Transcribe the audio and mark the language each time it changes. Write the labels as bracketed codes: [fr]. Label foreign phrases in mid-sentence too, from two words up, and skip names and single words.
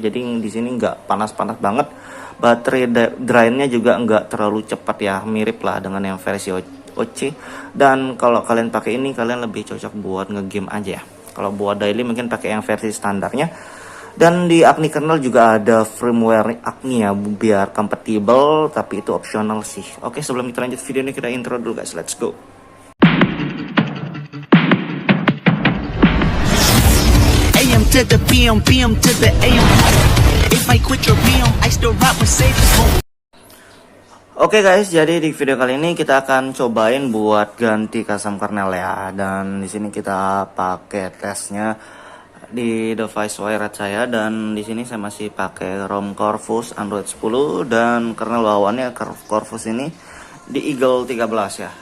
[id] Jadi di sini nggak panas-panas banget. Baterai drainnya juga nggak terlalu cepat ya, mirip lah dengan yang versi OC. Dan kalau kalian pakai ini, kalian lebih cocok buat ngegame aja ya. Kalau buat daily mungkin pakai yang versi standarnya. Dan di Agni kernel juga ada firmware Agni ya, biar compatible, tapi itu optional sih. Oke, sebelum kita lanjut video ini, kita intro dulu guys, [en] let's go. AM to the PM, PM to the AM. If I quit your PM, I still rock Mercedes. [id] Oke guys, jadi di video kali ini kita akan cobain buat ganti [en] custom kernel [id] ya. Dan di sini kita pakai tesnya di device wired saya, dan di sini saya masih pakai ROM Corvus Android 10 dan kernel bawaannya Corvus ini di Eagle 13 ya.